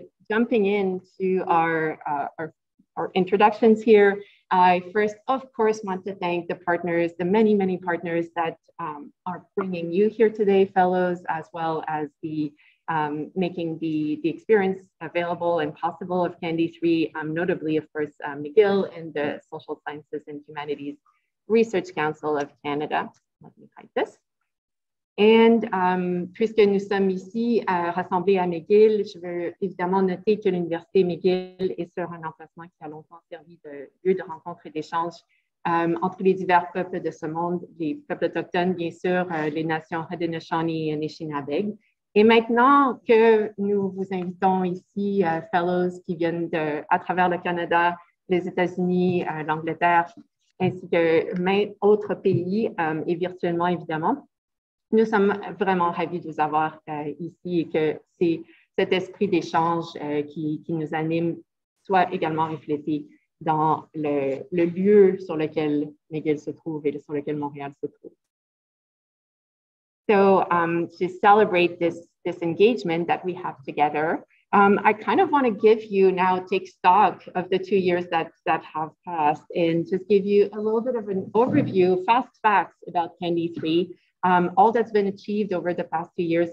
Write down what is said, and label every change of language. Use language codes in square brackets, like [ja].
[en] Jumping into our introductions here, I first, of course, want to thank the partners, the many partners that are bringing you here today, fellows, as well as the making the experience available and possible of CAnD3, notably, of course, McGill and the Social Sciences and Humanities Research Council of Canada. Let me hide this. [fr] And puisque nous sommes ici rassemblés à McGill, je veux évidemment noter que l'Université McGill est sur un emplacement qui a longtemps servi de lieu de rencontre et d'échange entre les divers peuples de ce monde, les peuples autochtones, bien sûr, les nations Haudenosaunee et Anishinaabe. Et maintenant que nous vous invitons ici, fellows qui viennent à travers le Canada, les États-Unis, l'Angleterre, ainsi que maints autres pays, et virtuellement évidemment, nous sommes vraiment ravis de vous avoir ici, et que cet esprit d'échange qui nous anime soit également reflété dans le lieu sur lequel McGill se trouve et sur lequel Montréal se trouve. [en] So to celebrate this engagement that we have together, I kind of want to take stock of the 2 years that have passed, and just give you a little bit of an overview, fast facts about CAnD3, all that's been achieved over the past 2 years.